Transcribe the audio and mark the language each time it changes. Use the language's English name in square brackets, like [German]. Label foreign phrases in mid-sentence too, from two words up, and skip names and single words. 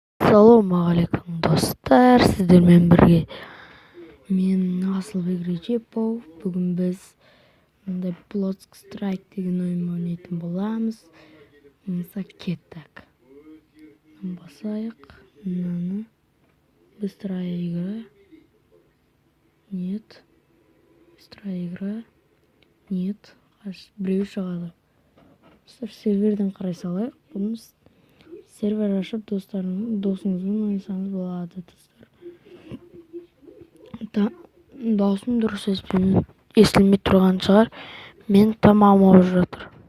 [Kazakh] Ассалаумағалейкум достар, сіздермен бірге мен Асылбек Режепов. Бүгін біз мындай Block Strike деген ойын ойнайтын боламыз. Кеттік. Басайық. Мынаны. [Russian] Быстрая игра. Нет. Быстрая игра. Нет. [Kazakh] Біреу шығады. Серверден қарай салайық. Бұны сервер ашып досыңызбен ойнасаңыз болады достар. Даусым дұрыс естілмей тұрған шығар. Мен тамағым ауырып жатыр.